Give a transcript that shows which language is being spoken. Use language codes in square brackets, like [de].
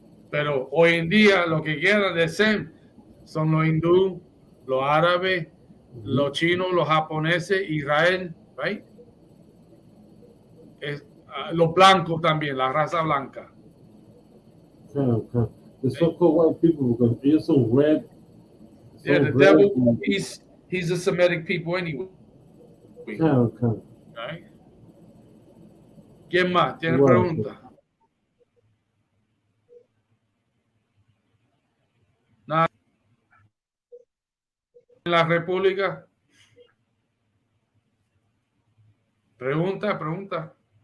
[es] Pero hoy en día lo que quedan de SEM son los hindú, los árabes, los chinos, los japoneses, Israel, right? Los blancos también, la raza blanca. Claro. [en] The so-called white people, because they're so red. Yeah, the devil, he's a Semitic people anyway. [es] Claro. [en] Right? [es] ¿Quién más tiene pregunta? Nada. En la República. Pregunta.